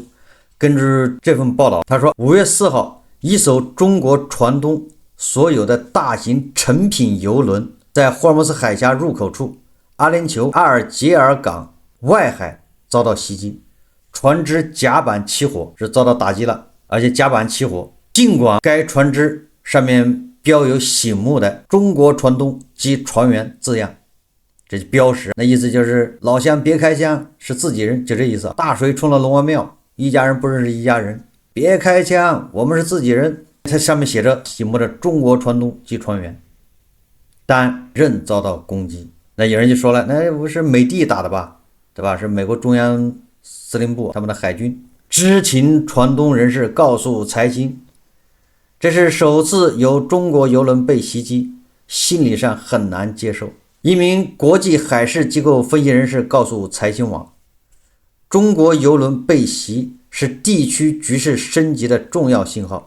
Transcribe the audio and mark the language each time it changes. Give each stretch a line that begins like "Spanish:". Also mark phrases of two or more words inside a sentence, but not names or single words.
Chinese: 根據這份報道，他說5月4號，一艘中國船東所有的大型成品郵輪在霍爾木茲海峽入口處阿联酋阿尔杰爾港外海遭到襲擊，船只甲板起火，是遭到打擊了，而且甲板起火。儘管該船只上面標有醒目的中國船東及船員字樣，這標識那意思就是老鄉別開槍，是自己人，就這意思。大水沖了龍王廟，一家人不認識一家人，別開槍，我們是自己人。它上面寫着醒目的中國船東及船員，但仍遭到攻擊。那有人就說了，那不是美帝打的吧，对吧？是美国中央司令部他们的海軍。知情船東人士告訴財新，這是首次有中國郵輪被襲擊，心理上很難接受。一名國際海事機構分析人士告訴財新網，中國郵輪被襲是地區局勢升級的重要信號。